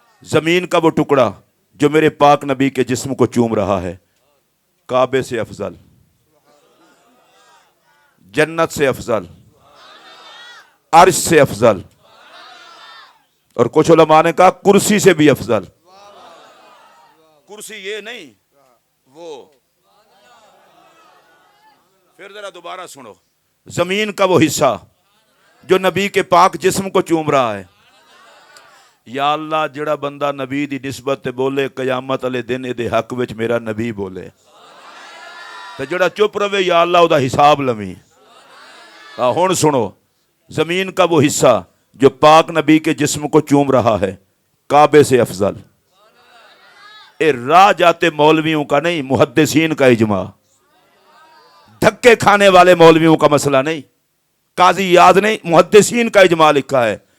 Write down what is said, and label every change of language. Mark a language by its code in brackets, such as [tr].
[ur] زمین کا وہ ٹکڑا جو میرے پاک نبی کے جسم کو چوم رہا ہے, کعبے سے افضل, جنت سے افضل, عرش سے افضل, اور کچھ علماء نے کہا کرسی سے بھی افضل. کرسی یہ نہیں, وہ پھر ذرا دوبارہ سنو. زمین کا وہ حصہ جو نبی کے پاک جسم کو چوم رہا ہے, [pa] یا اللہ جڑا بندہ نبی دی نسبت تے بولے قیامت والے دن دے حق وچ میرا نبی بولے, تے جڑا چپ رہے یا اللہ او دا حساب لویں. [ur] ہن سنو, زمین کا وہ حصہ جو پاک نبی کے جسم کو چوم رہا ہے, کعبے سے افضل. اے راہ جاتے مولویوں کا نہیں, محدثین کا اجماع. دھکے کھانے والے مولویوں کا مسئلہ نہیں, قاضی یاد نہیں, محدثین کا اجماع لکھا ہے.